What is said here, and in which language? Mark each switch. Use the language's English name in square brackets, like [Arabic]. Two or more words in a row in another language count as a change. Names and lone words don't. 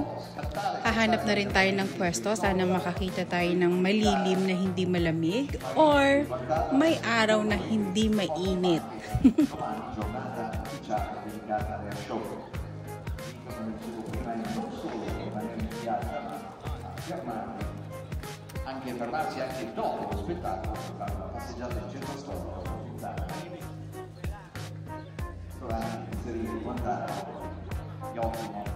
[Filipino] Hahanap na rin tayo ng pwesto. Sana makakita tayo ng malilim na hindi malamig or may araw na hindi mainit. [Italian] Anche fermarsi anche dopo lo spettacolo per fare una passeggiata in centro storico. Inserire, guardare gli occhi.